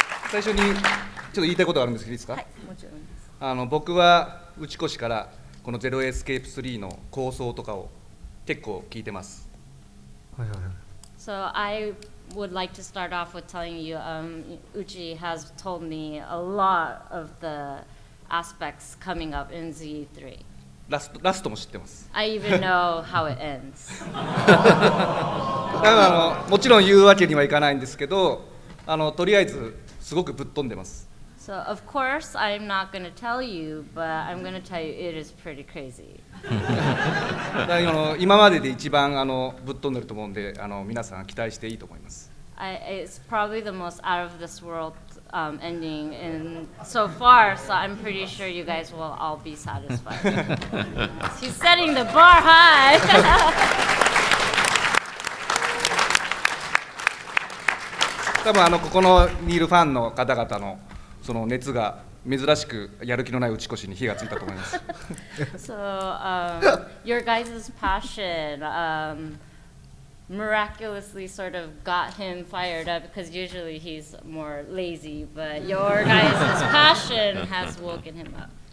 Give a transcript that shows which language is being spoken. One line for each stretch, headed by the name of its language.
Japanese: 最初にちょっと言いたいことがあるんですけどいいですか？はい、もちろんです。僕は内越からこのゼロエスケープ3の構想とかを結構聞いてます。はいはいはい。
English: So I would like to start off with telling you, Uchi has told me a lot of the aspects coming up in Z3.
Japanese: ラストも知ってます。
English: I even know how it ends.
Japanese: だからもちろん言うわけにはいかないんですけど、とりあえずすごくぶっ飛んでます。
English: So of course I'm not going to tell you, but I'm going to tell you it is pretty crazy.
Japanese: だから今までで一番ぶっ飛んでると思うんで、皆さん期待していいと思います。
English: It's probably the most out of this world ending in so far, so I'm pretty sure you guys will all be satisfied. He's setting the bar high.
Japanese: 多分ここのにいるファンの方々のその熱が珍しくやる気のない内越に火がついたと思います。
English: So your guys' passion miraculously sort of got him fired up because usually he's more lazy, but your guys' passion has woken him up.